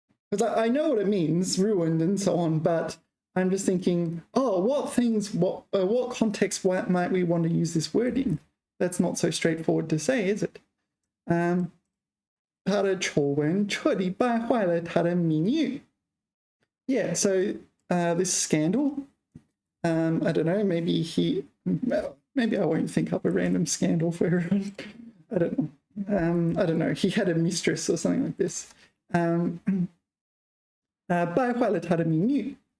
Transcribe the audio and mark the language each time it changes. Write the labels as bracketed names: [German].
[English] Because I know what it means, ruined and so on, but I'm just thinking, oh, what context might we want to use this word in? That's not so straightforward to say, is it? [Chinese] 他的丑闻彻底败坏了他的名誉. [English] Yeah, so this scandal, I don't know, maybe I won't think up a random scandal for everyone. I don't know. He had a mistress or something like this. [Chinese] 败坏了他的名誉.